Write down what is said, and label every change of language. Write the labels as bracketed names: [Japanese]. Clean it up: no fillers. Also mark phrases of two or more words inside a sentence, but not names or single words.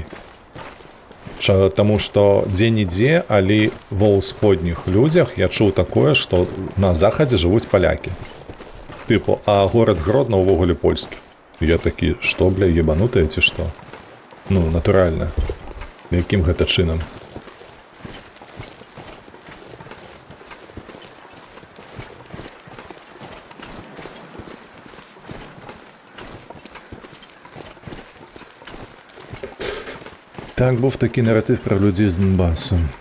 [Belarusian] Таму што дзе-нідзе, але ва ўсходніх людзях я чуў такое, што на захадзе жывуць палякі. Тыпу, а горад Гродно ўвогуле польскі. Я такі, што, бля, ебанутыя ці што? Ну, натуральна. Якім гэта чынам? [Ukrainian] Так, був такий наратив про людей з Донбасу.